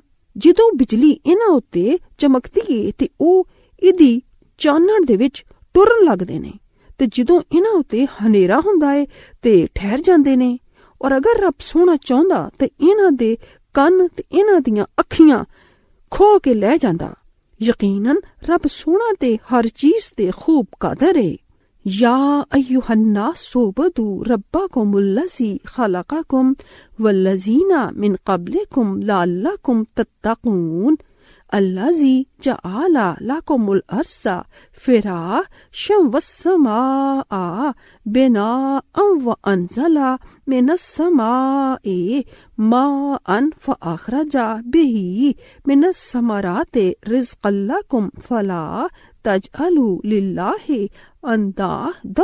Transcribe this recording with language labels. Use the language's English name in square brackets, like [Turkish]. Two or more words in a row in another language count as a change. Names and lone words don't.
[Punjabi] ਜਦੋਂ ਬਿਜਲੀ ਇਹਨਾਂ ਉੱਤੇ ਚਮਕਦੀ ਏ ਤੇ ਉਹ ਇਹਦੀ ਚਾਨਣ ਦੇ ਵਿੱਚ ਟੁਰਨ ਲੱਗਦੇ ਨੇ, ਤੇ ਜਦੋਂ ਇਹਨਾਂ ਉੱਤੇ ਹਨੇਰਾ ਹੁੰਦਾ ਏ ਤੇ ਠਹਿਰ ਜਾਂਦੇ ਨੇ। ਔਰ ਅਗਰ ਰੱਬ ਸੋਹਣਾ ਚਾਹੁੰਦਾ ਤੇ ਇਹਨਾਂ ਦੇ ਕੰਨ ਤੇ ਇਹਨਾਂ ਦੀਆਂ ਅੱਖੀਆਂ ਖੋਹ ਕੇ ਲੈ ਜਾਂਦਾ। ਯਕੀਨਨ ਰੱਬ ਸੋਹਣਾ ਤੇ ਹਰ ਚੀਜ਼ ਤੇ ਖੂਬ ਕਾਦਰ ਏ। [Arabic] یا ایھا الناس اعبدوا ربکم الذی خلقکم والذین من قبلکم لعلکم تتقون الذی جعل لکم الارض فراشا والسماء بناء وانزل من السماء ماء فاخرج به من الثمرات رزقا لکم فلا تجعلوا للہ اندادا